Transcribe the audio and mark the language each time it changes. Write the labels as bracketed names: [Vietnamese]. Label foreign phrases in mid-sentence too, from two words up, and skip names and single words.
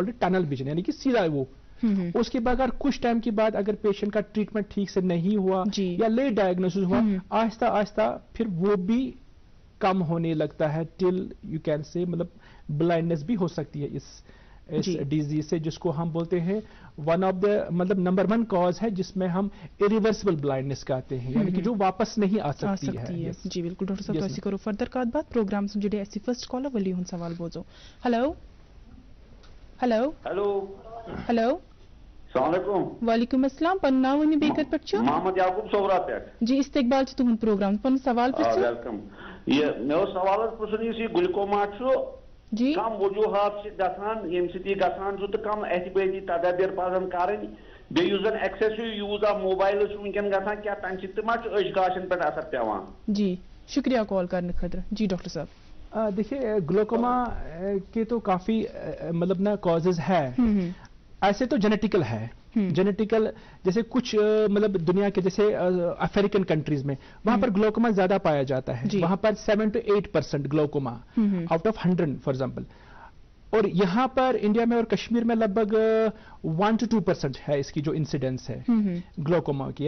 [English] called tunnel vision [Urdu] یعنی کہ سیدھا وہ اس کے بعد اگر کچھ ٹائم کے بعد اگر پیشنٹ کا ٹریٹمنٹ ٹھیک سے نہیں ہوا یا [English] late diagnosis [Urdu] ہوا آہستہ آہستہ پھر وہ بھی کم ہونے لگتا ہے [English] till you can say [Urdu] مطلب بلائنڈنس بھی ہو سکتی ہے اس ڈیزیز سے جس کو ہم بولتے ہیں [English] one of the [Urdu] مطلب [English] number 1 cause [Urdu] ہے جس میں ہم [English] irreversible blindness [Urdu] کہتے ہیں یعنی کہ جو واپس نہیں آ سکتی ہے جی بالکل [Kashmiri] ڈاکٹر صاحب تۄہہِ کرو فردر کتھ باتھ پروگرام سے جڑے اسی [English] first caller [Kashmiri] ولی ہُنٛد سوال بوزو ہیلو ہیلو ہیلو ہیلو [Arabic] السلام علیکم وعلیکم السلام [Kashmiri] پن ناو ؤنِو بیٚیہِ کتہِ پٮ۪ٹھ چھُ محمد یعقوب صورہ پٮ۪ٹھ جی استقبال چھُ تُہُنٛد پروگرام پنُن سوال پرٛژھِو ویلکم یہ مےٚ اوس سوال حظ پرٛژھُن یُس یہِ گلوکوما چھُ جی کم وجوہات چھِ گژھان ییٚمہِ سۭتۍ یہِ گژھان چھُ تہٕ کم احتِیاطی تدابیر پزن کرٕنۍ بیٚیہِ یُس زن [English] excessive use of mobile [Kashmiri] چھُ وٕنکٮ۪ن گژھان کیٛاہ تمہِ سۭتۍ تہِ ما چھُ أچھ گاشن پٮ۪ٹھ اثر پیٚوان جی شکریہ کال کرنے خٲطرٕ جی ڈاکٹر صاحب [Urdu] دیکھیے گلوکوما کے تو کافی مطلب نا کازز ہے ایسے تو جینیٹیکل ہے جینیٹیکل جیسے کچھ مطلب دنیا کے جیسے [English] African countries [Urdu] میں وہاں پر گلوکوما زیادہ پایا جاتا ہے وہاں پر 7 to 8% گلوکوما [English] out of 100 for example [Urdu] اور یہاں پر انڈیا میں اور کشمیر میں لگ بھگ 1 to 2% ہے اس کی جو انسیڈنس ہے گلوکوما کی.